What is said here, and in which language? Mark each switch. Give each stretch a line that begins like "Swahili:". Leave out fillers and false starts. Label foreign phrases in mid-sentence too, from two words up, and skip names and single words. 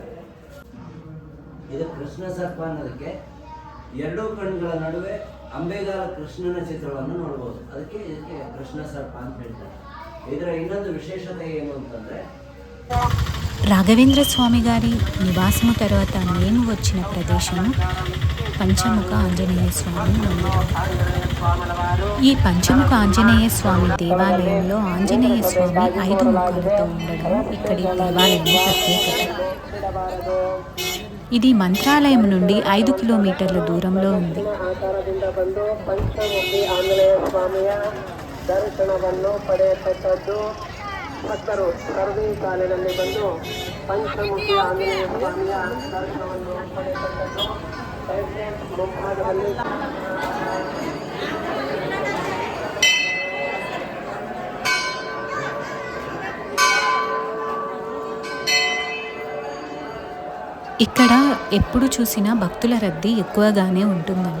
Kannada: ಇದು ಕೃಷ್ಣ ಸರ್ಪ ಅನ್ನೋದಕ್ಕೆ ಎರಡೂ ಕಣ್ಣುಗಳ ನಡುವೆ ಅಂಬೆಗಾಲ ಕೃಷ್ಣನ ಚಿತ್ರವನ್ನು ನೋಡ್ಬೋದು. ಅದಕ್ಕೆ ಇದಕ್ಕೆ ಕೃಷ್ಣ ಸರ್ಪ ಅಂತ ಹೇಳ್ತಾರೆ. ಇದರ ಇನ್ನೊಂದು ವಿಶೇಷತೆ ಏನು ಅಂತಂದರೆ,
Telugu: రాఘవేంద్ర స్వామి గారి నివాసము తర్వాత మేము వచ్చిన ప్రదేశము పంచముఖ ఆంజనేయ స్వామి మందిరం. ఈ పంచముఖ ఆంజనేయ స్వామి దేవాలయంలో ఆంజనేయ స్వామి 5 ముఖాలతో ఉండడం ఇక్కడి దేవాలయం ప్రత్యేకత. ఇది మంత్రాలయం నుండి 5 కిలోమీటర్ల దూరంలో ఉంది.
Kannada: ದರ್ಶನವನ್ನು ಪಡೆಯತಕ್ಕದ್ದು. ಭಕ್ತರು ಸರ್ವೇ ಕಾಲಿನಲ್ಲಿ ಬಂದು ಪಂಚಮುಖಿ ಆಂಜನೇಯ ಸ್ವಾಮಿಯ ದರ್ಶನವನ್ನು ಪಡೆಯತಕ್ಕದ್ದು. ಮುಂಭಾಗದಲ್ಲಿ
Telugu: ఇక్కడ ఎప్పుడు చూసినా భక్తుల రద్దీ ఎక్కువగానే ఉంటుందంట.